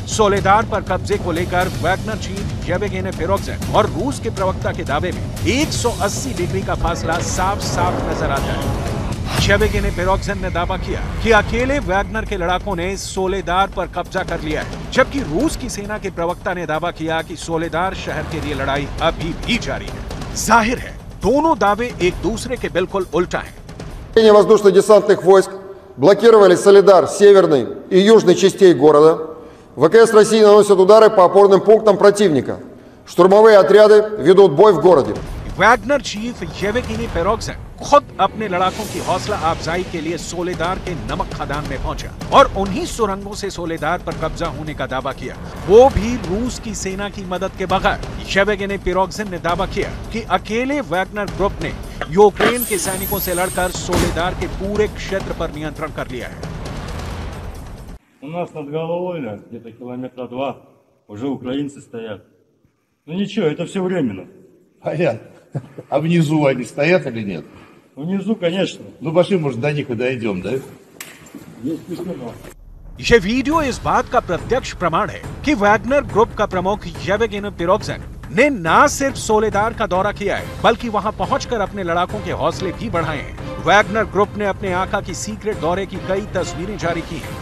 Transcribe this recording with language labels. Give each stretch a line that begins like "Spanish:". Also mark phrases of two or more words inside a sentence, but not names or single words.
Hindi: सोलेदार पर कब्जे को लेकर वैगनर चीफ येवगेनी पिरोगजिन और रूस के प्रवक्ता के दावे में 180 डिग्री का फासला साफ साफ नजर आता है। येवगेनी पिरोगजिन ने दावा किया कि अकेले वैगनर के लड़ाकों ने सोलेदार पर कब्जा कर लिया है, जबकि रूस की सेना के प्रवक्ता ने दावा किया कि सोलेदार शहर के लिए लड़ाई अभी भी जारी है। जाहिर है दोनों दावे एक दूसरे के बिल्कुल उल्टा हैं।
Russian: Воздушно-десантных войск блокировали Соледар северной и южной частей города. ВКС России наносят удары по опорным пунктам противника. Штурмовые отряды ведут бой в городе.
Hindi: वैगनर चीफ येवगेनी पिरोगजिन खुद अपने लड़ाकों की हौसला अफजाई के लिए सोलेदार के नमक खदान में पहुंचा और उन्हीं सुरंगों से सोलेदार पर कब्जा होने का दावा किया, वो भी रूस की सेना की मदद के बगैर। येवगेनी पिरोगजिन ने दावा किया कि अकेले वैगनर ग्रुप ने यूक्रेन के सैनिकों से लड़कर सोलेदार के पूरे क्षेत्र पर नियंत्रण कर लिया है।
Russian: У нас над головой, где-то километра 2, уже украинцы стоят. Ну ничего, это все временно. Понятно. А внизу они стоят или нет? Внизу, конечно. Ну пошли, может, до них и дойдем, да? Есть письмо.
Hindi: ये वीडियो इस बात का प्रत्यक्ष प्रमाण है कि वैगनर ग्रुप का प्रमुख येवगेनी पिरोगजिन ने न सिर्फ सोलेदार का दौरा किया है, बल्कि वहां पहुंचकर अपने लड़ाकों के हौसले भी बढ़ाए हैं। वैगनर ग्रुप ने अपने आका की सीक्रेट दौरे की कई तस्वीरें जारी की हैं।